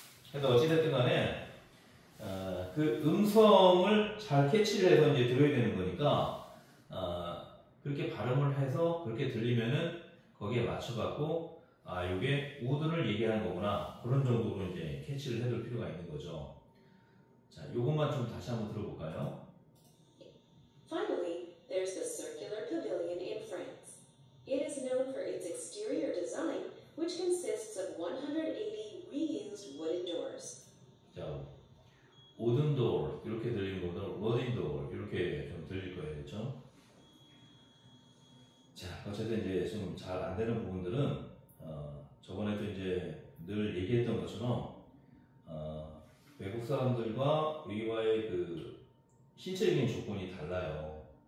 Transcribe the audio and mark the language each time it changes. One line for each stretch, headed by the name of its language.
Korean: 그래서 어찌됐든 간에 그 음성을 잘 캐치를 해서 이제 들어야 되는 거니까 그렇게 발음을 해서 그렇게 들리면은 거기에 맞춰갖고 이게 우드를 얘기하는 거구나 그런 정도로 이제 캐치를 해둘 필요가 있는 거죠. 자, 요것만 좀 다시 한번 들어볼까요?
English: Finally, there's the circular pavilion in France. It is known for its exterior design, which consists of 180 reused wooden doors.
Korean: 자, wooden door 이렇게 들리는 것보다 wooden door 이렇게 좀 들릴 거예요, 그렇죠? 자, 어쨌든 이제 좀 잘 안 되는 부분들은 저번에도 이제 늘 얘기했던 것처럼 외국 사람들과 우리와의 그 신체적인 조건이 달라요.